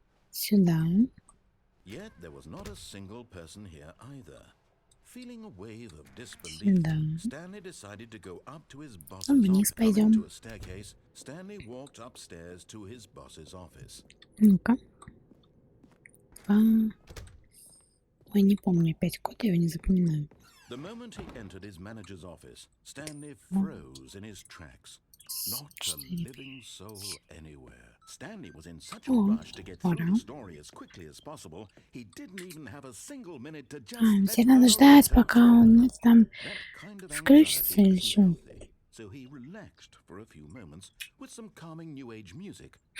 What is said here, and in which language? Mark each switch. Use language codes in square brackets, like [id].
[ru] Сюда. [en] Yet there was not a single person here either. Feeling a wave of disbelief, Stanley decided to go up to his boss's office. Coming to a staircase, Stanley walked upstairs to his boss's office. [ru] Ну-ка. Ой, не помню опять код, я его не запоминаю. [en] The moment he entered his manager's office, Stanley froze in his tracks. Not a living soul anywhere. Stanley was in such a rush to get through the story as quickly as possible, he didn't even have a single minute to just [ru] Все надо ждать, пока он там включится или что. [en] So he relaxed for a few moments with some calming new age music.